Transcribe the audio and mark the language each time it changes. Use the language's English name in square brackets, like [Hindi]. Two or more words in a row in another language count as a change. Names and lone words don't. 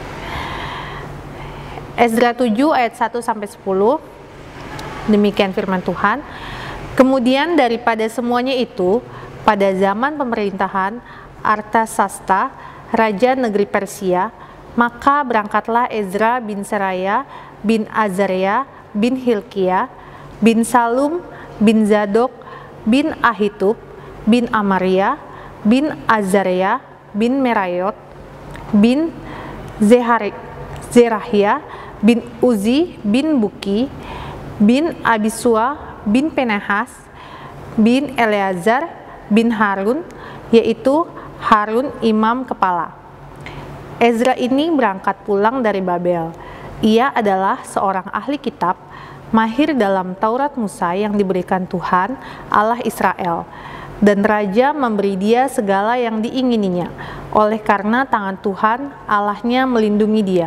[Indonesian] Ezra 7 ayat 1 sampai 10. Demikian firman Tuhan. Kemudian daripada semuanya itu, pada zaman pemerintahan Artasasta, raja negeri Persia, maka berangkatlah Ezra bin Seraya, bin Azaria, bin Hilkia, bin Salum, bin Zadok, bin Ahitub, bin Amaria, bin Azaria, bin Merayot, bin Zerahia, bin Uzi, bin Buki, bin Abisua, bin Penehas, bin Eleazar, bin Harun, yaitu Harun imam kepala. Ezra ini berangkat pulang dari Babel. Ia adalah seorang ahli kitab, mahir dalam Taurat Musa yang diberikan Tuhan, Allah Israel. Dan raja memberi dia segala yang diingininya, oleh karena tangan Tuhan, Allahnya melindungi dia.